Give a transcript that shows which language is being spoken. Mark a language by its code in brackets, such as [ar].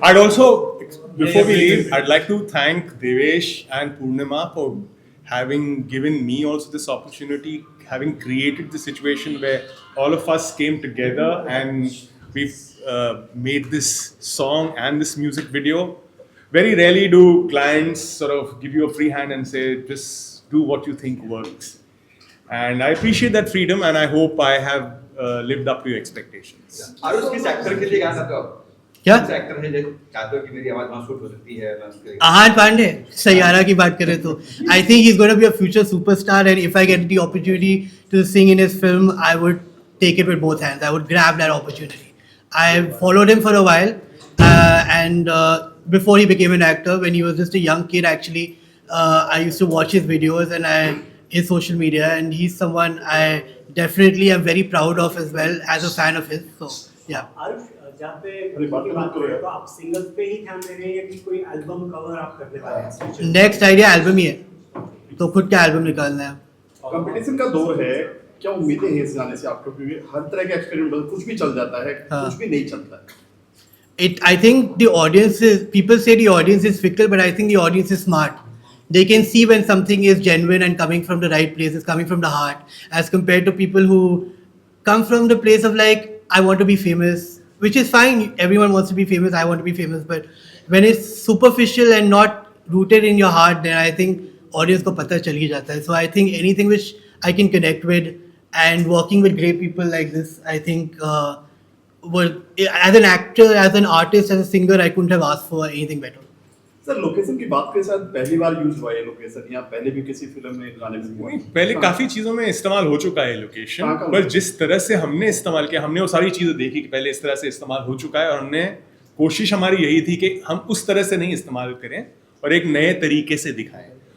[en] I'd also, before we leave, I'd like to thank Devesh and Purnima for having given me also this opportunity, having created the situation where all of us came together and we've made this song and this music video. Very rarely do clients sort of give you a free hand and say, just do what you think works. And I appreciate that freedom, and I hope I have lived up to your expectations. [hi] Aarush किस actor के लिए गाना चाहते हो आप? क्या? किस actor है जो चाहते हो कि मेरी आवाज वहाँ शूट हो सकती है, मैं उसके आहान पांडे, सैयारा की बात करें तो [en] I think he's going to be a future superstar, and if I get the opportunity to sing in his film, I would take it with both hands. I would grab that opportunity. I followed him for a while, and before he became an actor, when he was just a young kid, actually, I used to watch his videos and his social media, and he's someone I definitely am very proud of as well as a fan of his. So yeah. [hi] Aarush, जहाँ पे की बात कर रहे हो तो आप singles पे ही ध्यान दे रहे हैं या कि कोई एल्बम कवर आप करने वाले हैं फ्यूचर? नेक्स्ट आइडिया एल्बम ही है, तो खुद का एल्बम निकालना है. कंपटीशन का दौर है, क्या उम्मीदें हैं इस गाने से आपको, क्योंकि हर तरह का एक्सपेरिमेंट कुछ भी चल जाता है, हाँ. कुछ भी नहीं चलता है. [en] I think the audience is, people say the audience is fickle, but I think the audience is smart. They can see when something is genuine and coming from the right place, it's coming from the heart, as compared to people who come from the place of like, I want to be famous, which is fine. Everyone wants to be famous. I want to be famous. But when it's superficial and not rooted in your heart, then I think [hi] audience ko pata chal hi jata hai. [en] So I think anything which I can connect with and working with great people like this, I think, as an actor, as an artist, as a singer, I couldn't have asked for anything better. [hi] Sir location की बात करें, शायद पहली बार use हुआ है location, या पहले भी किसी फिल्म में गाने में हुआ है? पहले काफी चीजों में इस्तेमाल हो चुका है लोकेशन, पर जिस तरह से हमने इस्तेमाल किया, हमने वो सारी चीजें देखी कि पहले इस तरह से इस्तेमाल हो चुका है, और हमने कोशिश हमारी यही थी कि हम उस तरह से नहीं इस्तेमाल करें और एक नए तरीके से दिखाएं.